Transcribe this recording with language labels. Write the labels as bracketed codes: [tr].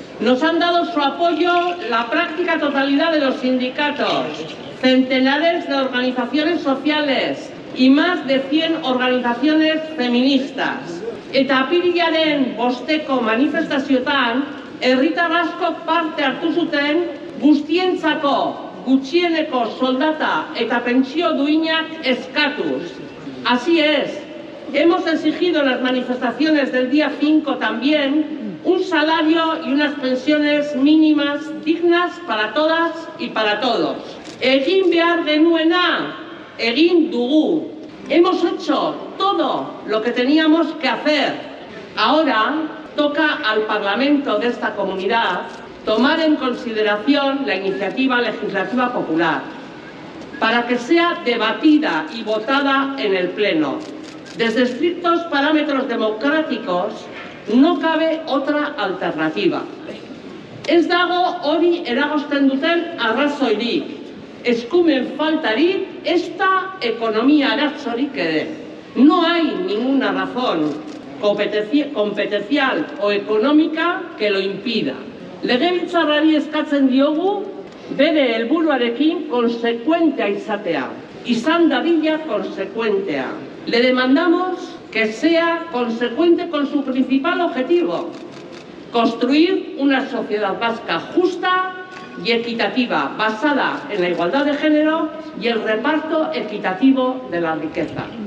[es] Nos han dado su apoyo la práctica totalidad de los sindicatos, centenares de organizaciones sociales y más de 100 organizaciones feministas. [eu] Eta apirilaren 5ko manifestazioetan, herritar asko parte hartu zuten guztientzako gutxieneko soldata eta pentsio duinak eskatuz. [es] Así es, hemos exigido en las manifestaciones del día 5 también un salario y unas pensiones mínimas dignas para todas y para todos. [eu] Egin behar genuena, egin dugu. [es] Hemos hecho todo lo que teníamos que hacer. Ahora toca al Parlamento de esta comunidad tomar en consideración la iniciativa legislativa popular para que sea debatida y votada en el Pleno. Desde estrictos parámetros democráticos no cabe otra alternativa. [eu] Ez dago hori eragozten duten arrazoirik, eskumen faltarik, ezta ekonomia arazorik ere. [es] No hay ninguna razón competencial o económica que lo impida. [eu] Legebiltzarrari eskatzen diogu bere helburuarekin konsekuentea izatea. Izan dadila konsekuentea. [es] Le demandamos que sea consecuente con su principal objetivo: construir una sociedad vasca justa y equitativa, basada en la igualdad de género y el reparto equitativo de la riqueza.